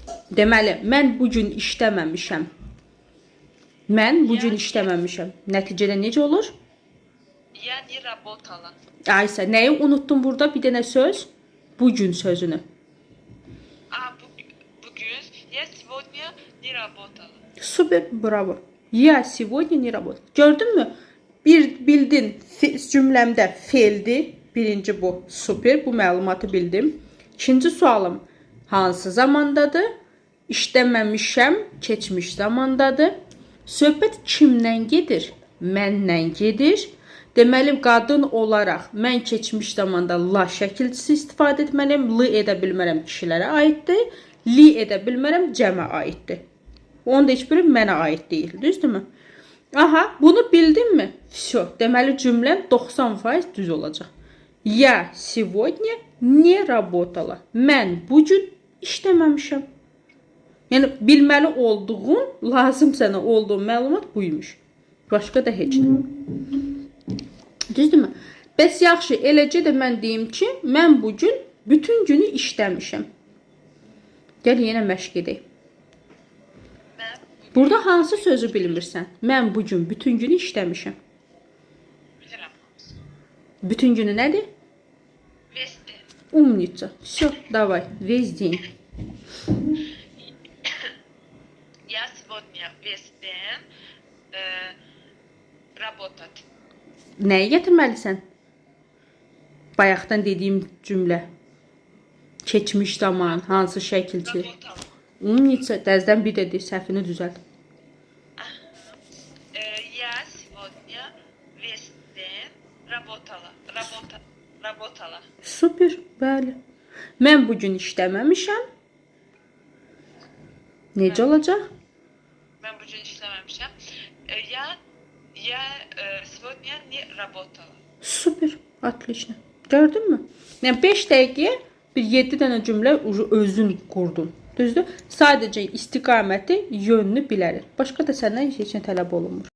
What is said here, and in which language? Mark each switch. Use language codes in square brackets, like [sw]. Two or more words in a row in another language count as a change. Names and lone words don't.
[az] Deməli, mən bugün işləməmişəm. Mən bugün işləməmişəm. Nəticədə necə olur? [ru] Я не работала. [az] Aysə, nəyi unutdum burada? Bir dənə söz. Bugün sözünü. [ru] Bugün я сегодня не работала. [az] Super, bravo. [ru] Я сегодня не работал. [az] Gördün mü? Bir bildin cümləmdə feildi. Birinci bu. Super, bu məlumatı bildim. İkinci sualım hansı zamandadır? İşləməmişəm, keçmiş zamandadır. Söhbət kimdən gedir? Məndən gedir. Deməli, qadın olaraq mən keçmiş zamanda la şəkilçisi istifadə etməliyəm. L edə bilmərəm kişilərə aiddir. Li edə bilmərəm cəmə aiddir. Onun da heç biri mənə aid deyil. Düzdürmü? Aha, bunu bildin mi? Всё. Deməli, cümləm 90% düz olacaq. [ru] Я сегодня не работала. [az] Mən bugün işləməmişəm. Yəni, bilməli olduğun, lazım sənə olduğun məlumat buymuş. Başqa da heç nə. Düzdürmü? Bəs yaxşı, eləcə də mən deyim ki, mən bugün bütün günü işləmişəm. Gəl yenə məşq edək. Burada hansı sözü bilmirsən? Mən bugün bütün günü işləmişəm. Bilirəm. Bütün günü nədir? [ru] Весь день. Умница. Все, давай, весь день. Я сегодня весь день работать. [az] Nəyi gətirməlisən? Bayaqdan dediyim cümlə. Keçmiş zaman, hansı şəkilçi? [ru] Работала. Умница. [az] Dəzdən bir dedi, səhvini düzəlt. [ru] Я сегодня весь день работала. Работала. [az] Super, bəli. Mən bugün işləməmişəm. Necə olacaq? [tr] Ben bugün işlememişim. [ru] Я сегодня не работала. Super, отлично. [az] Gördün mü? Yəni 5 dəqiqəyə bir 7 dənə cümlə özün qurdun. Düzdür? Sadəcə istiqaməti, yönünü bilərik. Başqa da səndən heç nə tələb olunmur.